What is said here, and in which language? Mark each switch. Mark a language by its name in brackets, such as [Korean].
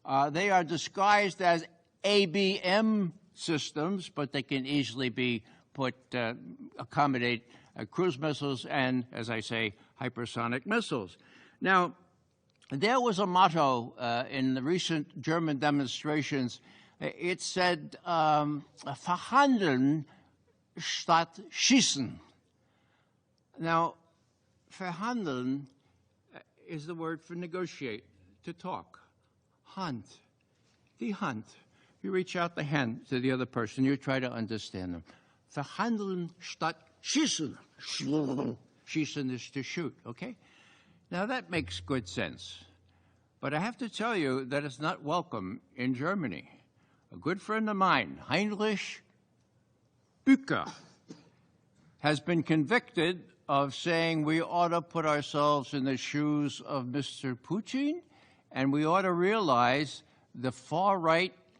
[English] They are disguised as ABM systems, but they can easily be accommodate cruise missiles and, as I say, hypersonic missiles. Now, there was a motto in the recent German demonstrations. It said, [German] verhandeln statt schießen. [English] Now, verhandeln is the word for negotiate, to talk. [German] Hand, die Hand. [English] You reach out the hand to the other person. You try to understand them. [German] Verhandeln statt schießen. [English] Schießen is to shoot, okay? Now, that makes good sense. But I have to tell you that it's not welcome in Germany. A good friend of mine, Heinrich Bücker, has been convicted of saying we ought to put ourselves in the shoes of Mr. Putin, and we ought to realize the far right